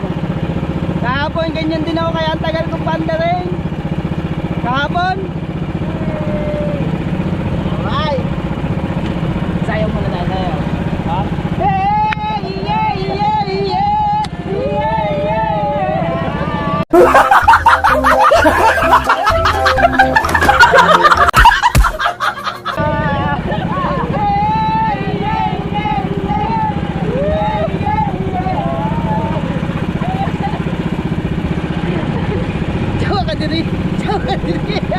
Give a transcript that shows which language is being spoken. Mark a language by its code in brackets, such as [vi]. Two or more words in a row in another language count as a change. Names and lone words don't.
[tl] Kahapon, ganyan din ako, kaya ang tagal kong pandarin. Kahapon. Alright. Sayaw mo na tayo. Ha? [en] Hey! Yeah! Yeah! Yeah! Yeah! Yeah! [ceb] Jawa ka diri. Jawa ka diri.